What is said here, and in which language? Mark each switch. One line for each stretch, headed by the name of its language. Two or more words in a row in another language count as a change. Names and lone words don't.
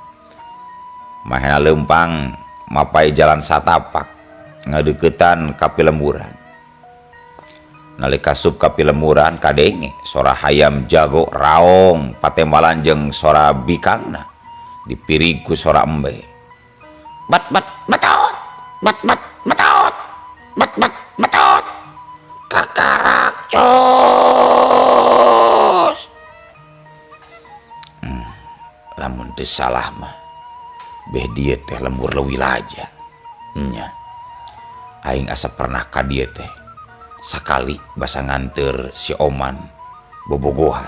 Sundanese: Mahena leumpang mapai jalan satapak ngadeuketan ka pilemburan. Nalika sup ka pilemburan kadenge sora hayam jago raong patembalan jeung sora bikangna dipirig ku sora embe. Bat bat batot. Bat bat batot. Bat bat batot. Kakarak cos. Lamun teu salah mah beh dieu teh lembur leuwih laja. Nya. Aing asa pernah ka dieu teh. Sakali basa nganteur si Oman bobogohan.